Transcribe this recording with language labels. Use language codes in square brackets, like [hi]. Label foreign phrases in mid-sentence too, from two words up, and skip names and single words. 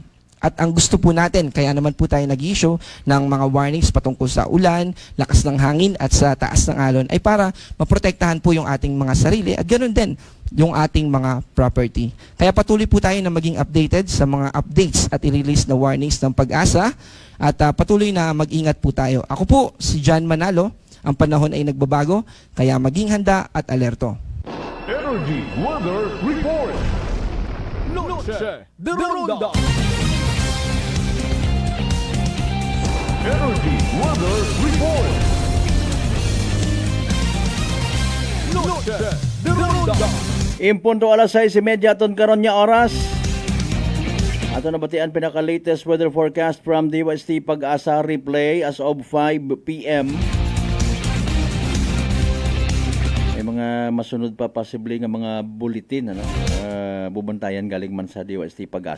[tl] At ang gusto po natin, kaya naman po tayo nag-issue ng mga warnings patungkol sa ulan, lakas ng hangin at sa taas ng alon ay para maprotektahan po yung ating mga sarili at ganoon din yung ating mga property. Kaya patuloy po tayo na maging updated sa mga updates at i-release na warnings ng Pag-asa at patuloy na mag-ingat po tayo. Ako po si John Manalo, ang panahon ay nagbabago, kaya maging handa at alerto. Energy Weather Report. Noche de Ronda. Energy Weather Report. Noche de Ronda. [hil] Impunto alas 6:30 aton karon nya oras. Ato nabatian pinaka- [en] latest weather forecast from DOST Pag-asa replay as of 5 PM. [hil] May mga masunod pa possibly nga mga bulletin bubantayan galing man sa DOST Pag-asa.